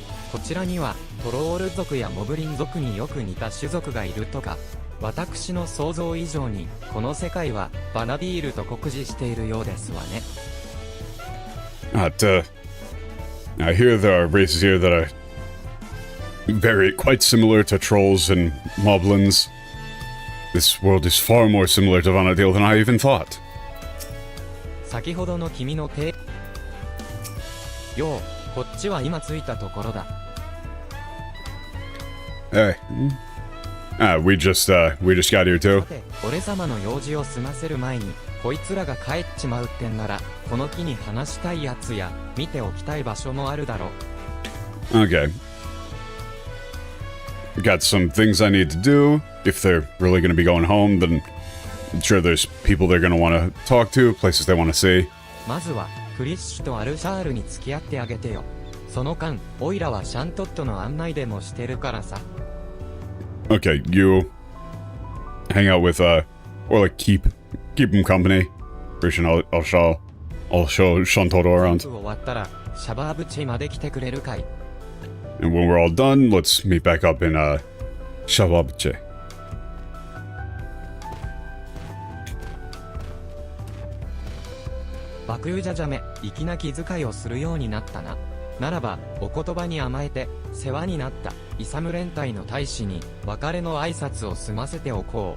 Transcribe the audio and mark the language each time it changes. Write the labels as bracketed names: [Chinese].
[Japanese] こちらにはトロール族やモブリン族によく似た種族がいるとか。私の想像以上にこの世界はバナディールと酷似しているようですわね。 [English] I hear there are races here that are quite similar to trolls and moblins. This world is far more similar to Vana'diel than I even thought. [Japanese] 先ほどの君のよう、こっちは今着いたところだ。 [English] We just got here too. [Japanese] さて、俺様の用事を済ませる前に、こいつらが帰っちまうってんなら、この木に話したいやつや、見ておきたい場所もあるだろう。 [English] Okay. Got some things I need to do. If they're really going to be going home, then I'm sure there's people they're going to want to talk to, places they want to see. [Japanese] まずは、クリッシュとアルシャールに付き合ってあげてよ。その間、オイラはシャントットの案内でもしてるからさ。 [English] Okay, you hang out with, or like keep him company. Christian, I'll show Shantoro around. [Japanese] 終わったら、シャバーブチまで来てくれるかい。 [English] And when we're all done, let's meet back up in, Shababuche. [Japanese] 爆友じゃじゃめ、粋な気遣いをするようになったな。ならば、お言葉に甘えて、世話になった、イサム連隊の大使に、別れの挨拶を済ませておこ